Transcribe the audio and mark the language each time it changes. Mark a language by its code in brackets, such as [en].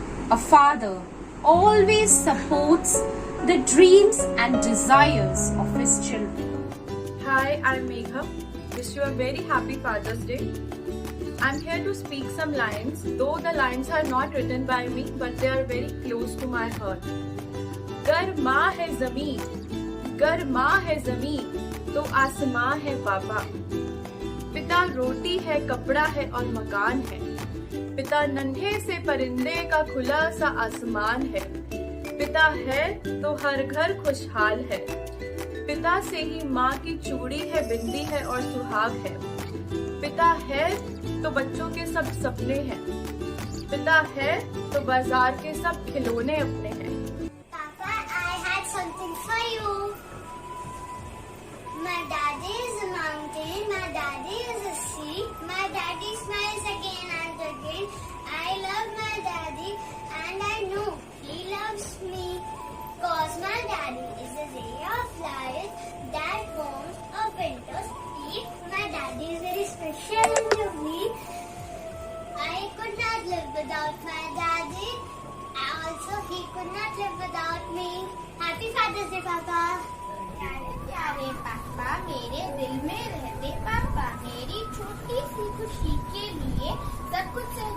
[en] A father always supports the dreams and desires of his children. Hi, I'm Megha. Wish you a very happy Father's Day. I'm here to speak some lines, though the lines are not written by me, but they are very close to my heart. [hi] गर माँ है ज़मीन, गर माँ है ज़मीन, तो आसमां है पापा। पिता रोटी है, कपड़ा है और मकान है। पिता नन्हे से परिंदे का खुला सा आसमान है। पिता है तो हर घर खुशहाल है। पिता से ही माँ की चूड़ी है, बिंदी है और सुहाग है। पिता है तो बच्चों के सब सपने हैं। पिता है तो बाजार के सब खिलौने अपने हैं। [en] Papa, I had something for you. My daddy is a mountain, my daddy is a sea, my daddy smiles again and again. I love my daddy and I know he loves me. Cause my daddy is a ray of light that warms a winter's heat. My daddy is very special to me. I could not live without my daddy. Also, he could not live without me. Happy Father's Day, Papa. [hi] प्यारे पापा, मेरे दिल में रहते पापा, मेरी छोटी सी खुशी के लिए सब कुछ